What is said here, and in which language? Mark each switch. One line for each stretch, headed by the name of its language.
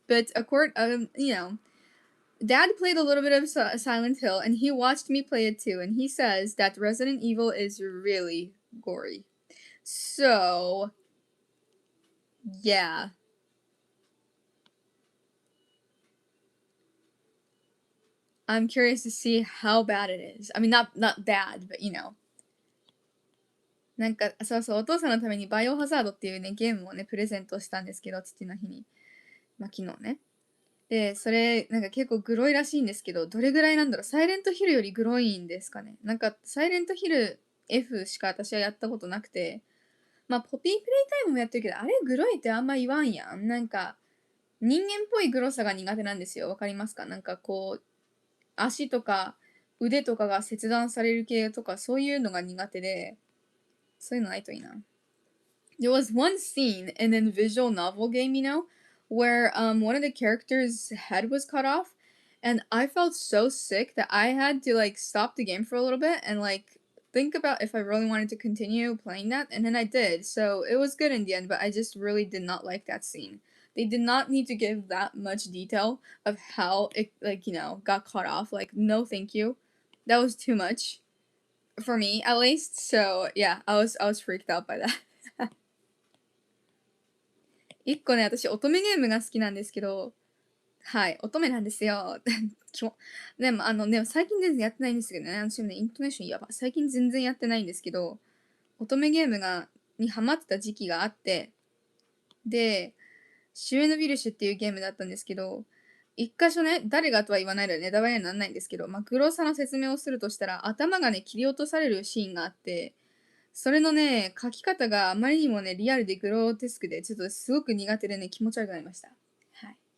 English: But, you know, Dad played a little bit of Silent Hill, and he watched me play it too, and he says that Resident Evil is really gory. So, yeah. I'm curious to see how bad it is. I mean, not bad, but you know.
Japanese: なんか、そうそう、お父さんのためにバイオハザードっていうね、ゲームをね、プレゼントしたんですけど、父の日に。まあ、昨日ね。で、それ、なんか結構グロいらしいんですけど、どれぐらいなんだろう。サイレントヒルよりグロいんですかね。なんか、サイレントヒル F しか私はやったことなくて、まあ、ポピープレイタイムもやってるけど、あれグロいってあんま言わんやん。なんか、人間っぽいグロさが苦手なんですよ。わかりますか？なんかこう、足とか腕とかが切断される系とかそういうのが苦手で、そういうのないといいな。
English: There was one scene in a visual novel game, you know, where one of the characters' head was cut off, and I felt so sick that I had to like stop the game for a little bit and like think about if I really wanted to continue playing that, and then I did. So it was good in the end, but I just really did not like that scene. They did not need to give that much detail of how it, like, you know, got cut off. Like, no thank you. That was too much for me at least. So yeah, I was freaked out by that.
Japanese: 一個ね、私、乙女ゲームが好きなんですけど、はい、乙女なんですよ。でも、最近全然やってないんですけどね、私もね、イントネーションやば。最近全然やってないんですけど、乙女ゲームにハマってた時期があって、で、シュエノビルシュっていうゲームだったんですけど、一箇所ね、誰がとは言わないのでネタバレにはならないんですけど、まあ、グロさの説明をするとしたら、頭がね、切り落とされるシーンがあって、それのね、書き方があまりにもね、リアルでグロテスクで、ちょっとすごく苦手でね、気持ち悪くなりました。はい。